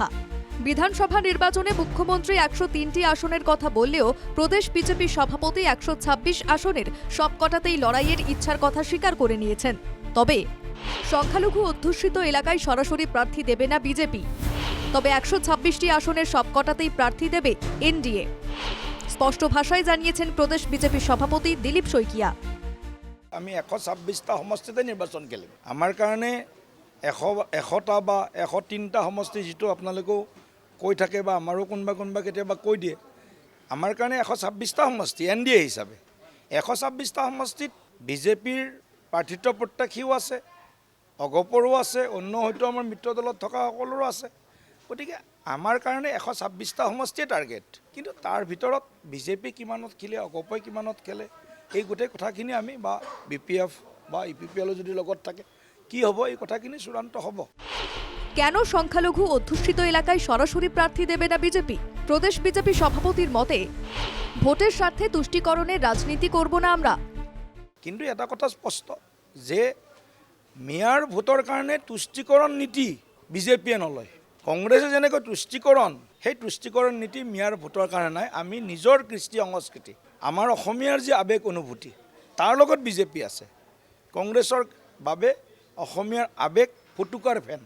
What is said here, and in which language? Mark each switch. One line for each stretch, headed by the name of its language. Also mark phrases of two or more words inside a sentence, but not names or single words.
Bangla: বিধানসভা নির্বাচনে মুখ্যমন্ত্রী 103টি আসনের কথা বললেও প্রদেশ বিজেপি সভাপতি 126 আসনের সবকটাতেই লড়াইয়ের ইচ্ছার কথা স্বীকার করে নিয়েছেন। তবে সংখ্যালঘু অধ্যুষিত এলাকায় সরাসরি প্রার্থী দেবে না বিজেপি, তবে 126টি আসনের সবকটাতেই প্রার্থী দেবে এনডিএ। স্পষ্ট ভাষায় জানিয়েছেন প্রদেশ বিজেপি সভাপতি দিলীপ শইকিয়া।
Assamese: আমি 126টা সমষ্টিতে নিৰ্বাচন খেলিম। আমাৰ কাৰণে 100টা বা 103টা সমষ্টি যিটো আপোনালোকেও কৈ থাকে বা আমাৰো কোনোবা কেতিয়াবা কৈ দিয়ে, আমাৰ কাৰণে 126টা সমষ্টি এনডিএ হিচাপে 126টা সমষ্টিত বিজেপিৰ প্ৰাৰ্থিত্ব প্ৰত্যাশীও আছে, অগপৰো আছে, অন্য হয়তো আমাৰ মিত্ৰ দলত থকা সকলোৰো আছে। গতিকে আমাৰ কাৰণে 126টা সমষ্টিয়ে টাৰ্গেট, কিন্তু তাৰ ভিতৰত বিজেপি কিমানত খেলে, অগপই কিমানত খেলে, এই গোটেই কথাখিনি আমি বা বিপিএফ বা ইপিপিএল যদি লগত থাকে কি হ'ব, এই কথাখিনি চূড়ান্ত হ'ব।
Bangla: কেন সংখ্যালঘু অধ্যুষিত এলাকায় সরাসরি প্রার্থী দেবে না বিজেপি? প্রদেশ বিজেপি সভাপতির মতে, ভোটের স্বার্থে তুষ্টিকরণের রাজনীতি করব না আমরা।
Assamese: কিন্তু এটা কথা স্পষ্ট যে মেয়ৰ ভোটৰ কাৰণে তুষ্টিকৰণ নীতি বিজেপিয়ে নলয়। কংগ্ৰেছে যেনেকৈ তুষ্টিকৰণ, সেই তুষ্টিকৰণ নীতি মেয়ৰ ভোটৰ কাৰণে নাই। আমি নিজৰ কৃষ্টি সংস্কৃতি, আমাৰ অসমীয়াৰ যি আৱেগ অনুভূতি, তাৰ লগত বিজেপি আছে। কংগ্ৰেছৰ বাবে অসমীয়াৰ আৱেগ ফুটুকাৰ ফেন।